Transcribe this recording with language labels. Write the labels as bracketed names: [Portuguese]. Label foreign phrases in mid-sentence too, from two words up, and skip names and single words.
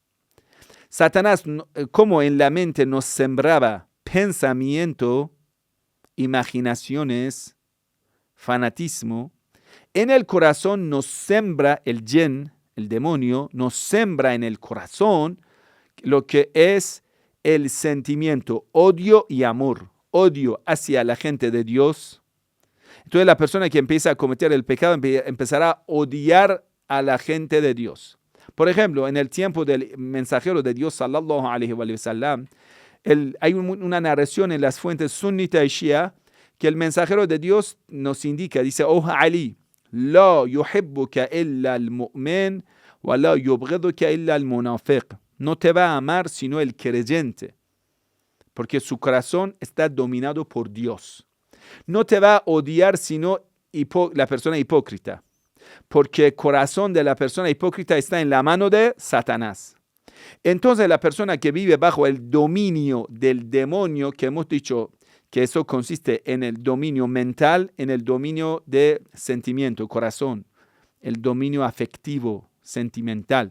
[Spanish] Satanás, como en la mente nos sembraba pensamiento, imaginaciones, fanatismo, en el corazón nos sembra el yin, el demonio, nos sembra en el corazón lo que es el sentimiento, odio y amor. Odio hacia la gente de Dios. Entonces la persona que empieza a cometer el pecado empezará a odiar a la gente de Dios. Por ejemplo, en el tiempo del mensajero de Dios, [Arabic] صلى الله عليه وسلم, [Spanish] hay una narración en las fuentes sunnita y shia que el mensajero de Dios nos indica, dice, oh Ali, [Arabic] لا يحبك إلا المؤمن ولا يبغضك إلا المنافق. [Spanish] No te va a amar sino el creyente, porque su corazón está dominado por Dios. No te va a odiar sino la persona hipócrita, porque el corazón de la persona hipócrita está en la mano de Satanás. Entonces la persona que vive bajo el dominio del demonio, que hemos dicho que eso consiste en el dominio mental, en el dominio de sentimiento, corazón, el dominio afectivo, sentimental.